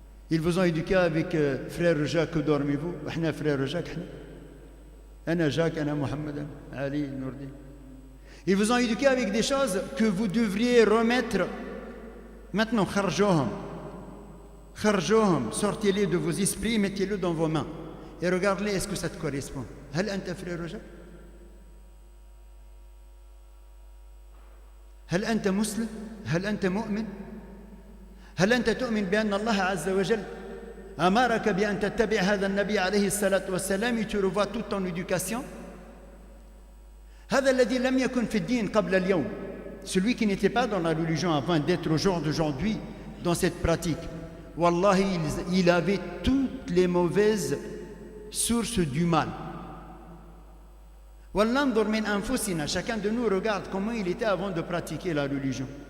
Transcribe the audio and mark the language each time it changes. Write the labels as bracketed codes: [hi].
[fr] Ils vous ont éduqué avec frère Jacques, dormez-vous? Frère Jacques, Ana Jacques, Ana Mohamed, Ali, Nourdi. Ils vous ont éduqué avec des choses que vous devriez remettre. Maintenant, kharjouhum, sortez-les de vos esprits, mettez-les dans vos mains et regardez, est-ce que ça te correspond? [ar] Hal anta frère Jacques? هل أنت مسلم؟ هل أنت مؤمن؟ هل أنت تؤمن بأن الله عز وجل أمرك بأن تتبع هذا النبي عليه الصلاة والسلام [fr] et tu revois toute ton éducation? [ar] هذا الذي لم يكن في الدين قبل اليوم. [fr] Celui qui n'était pas dans la religion avant d'être au jour d'aujourd'hui dans cette pratique, wallahi, il avait toutes les mauvaises sources du mal. [ar] وَلْنَنْظُرْ مِنْ أَنفُسِنَا. [fr] Chacun de nous regarde comment il était avant de pratiquer la religion.